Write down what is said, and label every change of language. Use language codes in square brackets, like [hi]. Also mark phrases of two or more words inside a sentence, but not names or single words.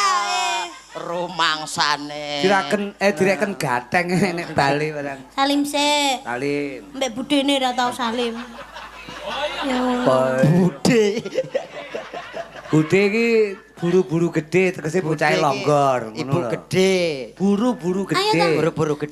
[jv] Rumangsane. direken gateng nek bali barang. Salim se. Salim. Mbek budene ora tau salim. Yo. Bude. Bude iki buru-buru gede tegese bocah longgor ngono Ibu lho. gede. Buru-buru Ayo, gede. Buru-buru gede.